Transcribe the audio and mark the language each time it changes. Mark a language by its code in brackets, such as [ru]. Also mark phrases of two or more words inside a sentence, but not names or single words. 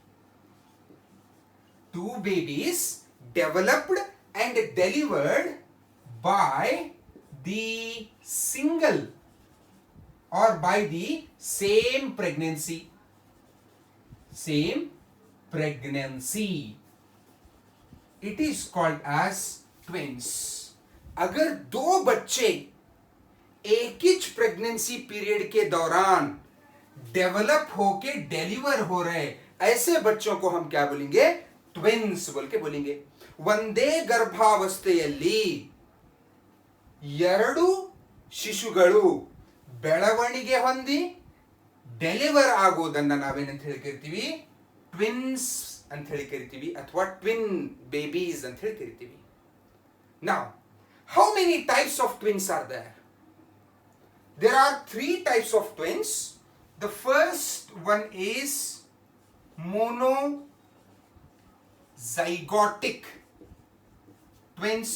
[en] Two babies developed and delivered by the single or by the same pregnancy. It is called as twins. [hi] अगर दो बच्चे एक ही [en] pregnancy period [hi] के दौरान डेवलप होके डिलीवर हो रहे, ऐसे बच्चों को हम क्या बोलेंगे? ट्विन्स बोल के बोलेंगे. [kn] ಒಂದೇ ಗರ್ಭಾವಸ್ಥೆಯಲ್ಲಿ ಎರಡು ಶಿಶುಗಳು ಬೆಳವಣಿಗೆ ಹೊಂದಿ ಡೆಲಿವರ್ ಆಗೋದನ್ನ ನಾವೇನಂತ ಹೇಳಿ ಕರಿತೀವಿ? ಟ್ವಿನ್ಸ್ ಅಂತ ಹೇಳಿ ಕರಿತೀವಿ, ಅಥವಾ [en] twin babies [kn] ಅಂತ ಹೇಳಿ ಕರಿತೀವಿ. [en] Now, how many types of twins are there? There are 3 types of twins. The first one is monozygotic twins.